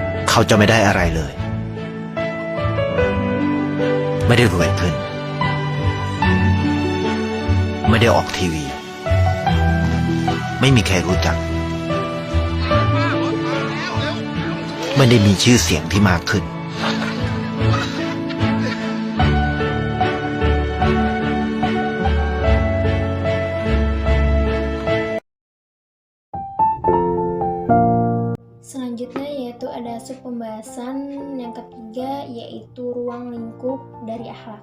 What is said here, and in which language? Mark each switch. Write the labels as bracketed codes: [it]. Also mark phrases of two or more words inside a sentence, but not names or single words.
[th] เขาจะไม่ได้อะไรเลย ไม่ได้รวยขึ้น ไม่ได้ออกทีวี ไม่มีใครรู้จัก ไม่ได้มีชื่อเสียงที่มากขึ้น [id] Selanjutnya yaitu ada sub pembahasan yang ketiga, yaitu ruang lingkup dari akhlak.